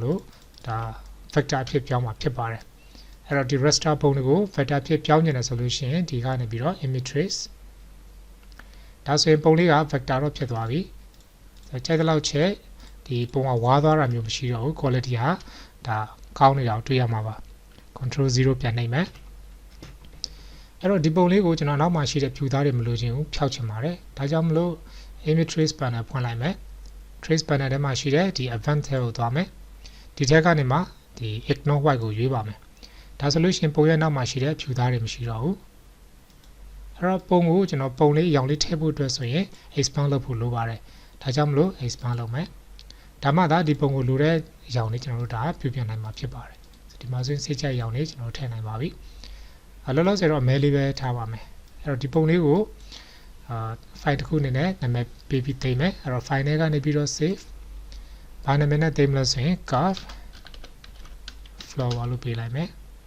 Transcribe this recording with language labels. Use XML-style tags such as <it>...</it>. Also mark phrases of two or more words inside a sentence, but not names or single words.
<my>လို့ဒါ vector ဖြစ်ပြောင်းမှာဖြစ်ပါတယ်အဲ့တော့ဒီ raster ပုံတွေကို vector ဖြစ်ပြောင်းနေတယ်ဆိုလို့ရှိရင်ဒီကနေပြီးတော့</my> <en>image trace</en> <my>ဒါဆိုရင်ပုံလေးက vector တော့ဖြစ်သွားပြီကြိုက်တဲ့လောက်ချက်ဒီပုံကဝါးသွားတာမျိုးမရှိတော့ဘူး quality ဟာဒါကောင်းနေတာ ကိုတွေ့ရမှာပါ control 0ပြန်နှိပ်မယ်အဲ့တော့ဒီပုံလေးကိုကျွန်တော်နောက်မှရှိတဲ့ဖြူသားတွေမလို့ခြင်းကိုဖျောက်ချင်ပါတယ်ဒါကြောင့်မလို့</my> <en>image trace panel</en> <my>ဖွင့်လိုက်မယ်</my> <en>trace panel</en> <my>ထဲမှာရှိ တဲ့ဒီ advanced ထဲကိုသွားမယ်ဒီထက်ကနေမှဒီ</my> <en>ignore white</en> <my>ကိုရွေးပါမယ်ဒါဆိုလို့ရှိရင်ပုံရဲ့နောက်မှာရှိတဲ့ဖြူသားတွေမရှိတော့ဘူးအဲ့ တော့ပုံကိုကျွန်တော်ပုံလေးရောင်လေးထည့်ဖို့အတွက်ဆိုရင် expand လုပ်ဖို့လိုပါတယ်ဒါကြောင့်မလို့ expand လုပ်မယ်ဒါမှသာဒီပုံကိုလိုတဲ့အရောင်လေးကျွန်တော်တို့ဒါပြုပြင်နိုင်မှာဖြစ်ပါတယ်ဒီမှာဆိုရင်စိတ်ကြိုက်အရောင်လေးကျွန်တော်ထည့်နိုင်ပါပြီလောလောဆယ်တော့မဲလေးပဲထားပါမယ်အဲ့တော့ဒီပုံလေးကို file တစ်ခုအနေနဲ့နာမည်ပေးပြီးသိမ်းမယ်အဲ့တော့ file ထဲကနေပြီးတော့ save ဘာနာမည်နဲ့သိမ်းမလို့ဆိုရင်</my> <en>curve flower</en> <my>လို့ပေးလိုက်မယ်</my>